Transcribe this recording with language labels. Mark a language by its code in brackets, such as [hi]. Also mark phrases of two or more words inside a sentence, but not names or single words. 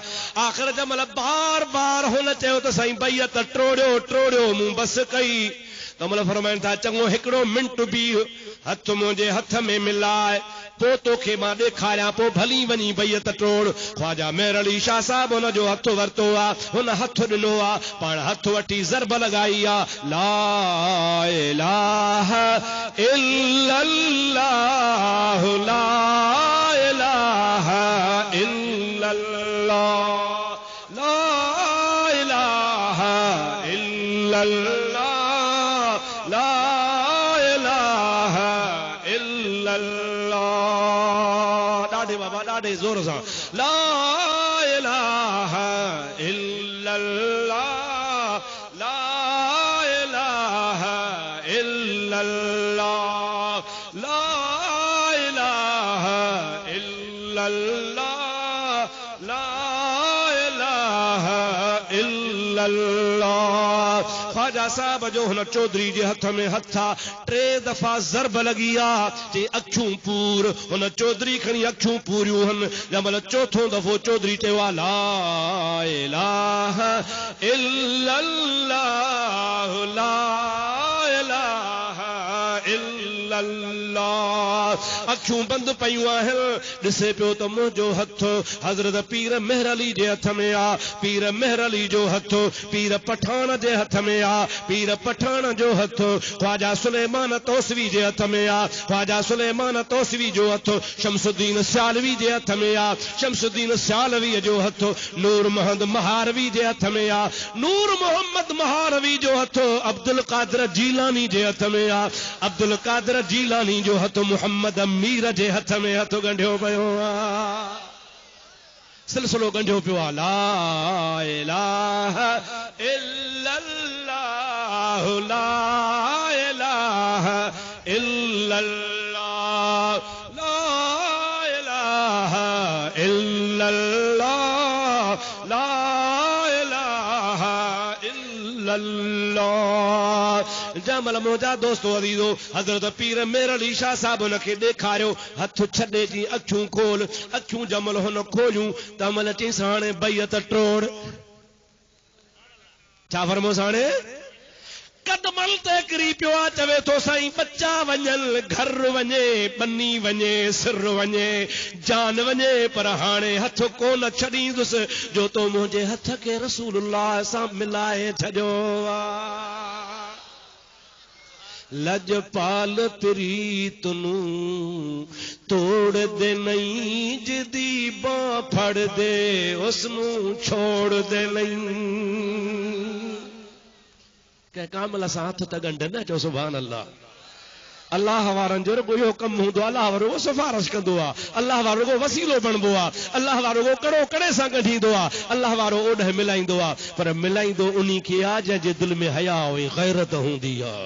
[sd] आख़िर जमल बार बार हुन चयो त साईं बैयत टोड़ियो टोड़ियो, मूं बस कई। तमल फरमाइनि था चङो हिकिड़ो मिंट बि हथ मुंहिंजे हथ में मिलाए, पोइ तोखे मां ॾेखारियां, पोइ भली वञी बैयत टोड़। ख्वाजा मेहर अली शाह साहब हुन जो हथ वरितो आहे, हुन हथ ॾिनो आहे, पाण हथ वठी ज़रब लॻाई आहे, [ar] لا إله إلا الله، لا إله إلا الله، لا إله إلا الله، لا إله إلا الله. [sd] ॾाढे बाबा ॾाढे ज़ोर सां, [ar] لا إله إلا الله، لا إله إلا الله، لا إله إلا الله، لا إله إلا الله. [sd] ख्वाजा साहब जो हुन चौधरी जे हथ में हथा, टे दफ़ा ज़रब लॻी आहे, चई अखियूं पूर। हुन चौधरी खणी अखियूं पूरियूं हन। जमल चौथों दफ़ो चौधरी चयो आहे, [ar] لا إله إلا الله، لا إله إلا الله. [sd] अखियूं बंदि पयूं आहिनि, ॾिसे पियो त मुंहिंजो हथ हज़रत पीर मेहर अली जे हथ में आहे, पीर मेहर अली जो हथ पीर पठान जे हथ में आहे, पीर पठान जो हथ ख्वाजा सुलेमान तौसवी जे हथ में आहे, ख्वाजा सुलेमान तौसवी जो हथ शमसुद्दीन सियालवी जे हथ में आहे, शमसुद्दीन सियालवी जो हथ नूर मोहम्मद महारवी जे हथ में आहे, नूर मोहम्मद महारवी जो हथ अब्दुल कादिर जीलानी जे हथ में आहे, अब्दुल कादिर जीलानी जो हथ मुहम्मद अमीर जे हथ में हथ गंढियो पियो आहे, सिलसिलो गंढियो पियो आहे। [ar] لا إله إلا الله، لا إله إلا الله، لا إله إلا الله، لا إله إلا الله. [sd] जमल मुंहिंजा दोस्तो अज़ीज़ो हज़रत पीर मेहर अली शाह साहब हुनखे ॾेखारियो, हथ छॾे जी अखियूं खोल। अखियूं जमल हुन खोलियूं, तमल चईंसि हाणे बैयत टोड़। छा फरमोसि हाणे? कदमल ते किरी पियो आहे, चवे थो साईं बच्चा वञनि, घर वञे, बनी वञे, सिर वञे, जान वञे, पर हाणे हथ कोन छॾींदुसि जो तो मुंहिंजे हथ खे रसूलुल्लाह सां मिलाए छॾियो आहे। [pa] لجپال پریت نوں توڑ دے نہیں، جیہدی باں پھڑ دے اوہنوں چھوڑ دے نہیں. [sd] के कामल सां हथ त गंढ न चो [ar] سبحان الله. [sd] अल्लाह वारनि जो रुगो इहो कमु हूंदो आहे, अल्लाह वारो सिफारिश कंदो आहे, अल्लाह वारो रुगो वसीलो बणबो आहे, अल्लाह वारो रुगो कड़ो कड़े सां ॻंढींदो आहे, अल्लाह वारो ओॾह मिलाईंदो आहे, पर मिलाईंदो उन्ही खे आहे जंहिंजे दिलि में हया हुई, गैरत हूंदी आहे।